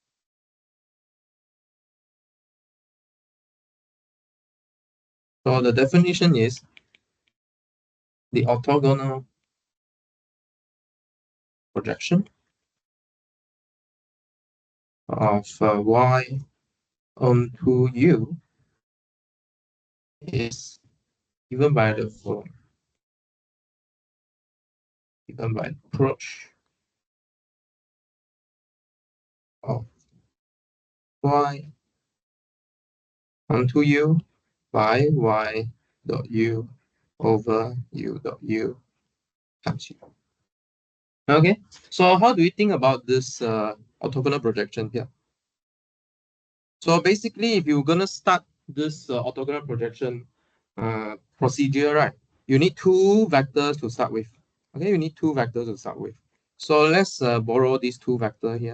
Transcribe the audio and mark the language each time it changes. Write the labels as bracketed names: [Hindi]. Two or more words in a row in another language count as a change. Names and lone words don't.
[English] So the definition is the orthogonal projection of y onto u is given by the following. Given by approach of y onto u by y dot u over u dot u times u. Okay, so how do we think about this orthogonal projection here? So basically, if you're gonna start this orthogonal projection procedure, right, you need two vectors to start with. Okay, you need two vectors to start with. So let's borrow these two vectors here.